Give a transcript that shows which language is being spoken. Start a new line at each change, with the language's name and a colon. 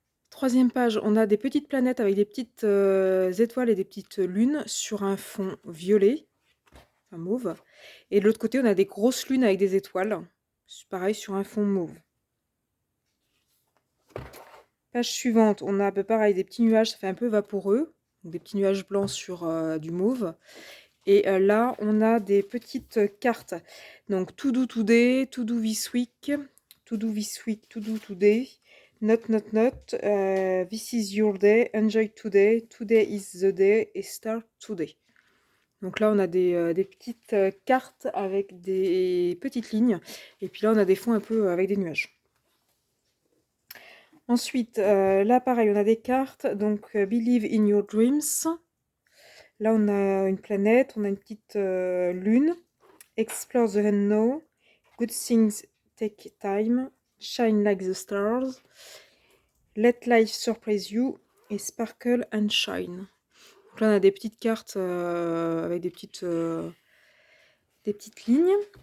French: Troisième page, on a des petites planètes avec des petites étoiles et des petites lunes sur un fond violet, enfin mauve. Et de l'autre côté, on a des grosses lunes avec des étoiles. Pareil sur un fond mauve. Page suivante, on a pareil des petits nuages, ça fait un peu vaporeux. Des petits nuages blancs sur du mauve. Et là, on a des petites cartes. Donc,
English: to do today, to do this week, to do this week, to do today, not, this is your day, enjoy today, today is the day,
French: et
English: start today.
French: Donc là, on a des petites cartes avec des petites lignes. Et puis là, on a des fonds un peu avec des nuages. Ensuite, là, pareil, on a des cartes. Donc,
English: Believe in your dreams.
French: Là, on a une planète, on a une petite lune.
English: Explore the unknown. Good things take time. Shine like the stars. Let life surprise you.
French: Et
English: sparkle and shine.
French: Donc là, on a des petites cartes avec des petites lignes.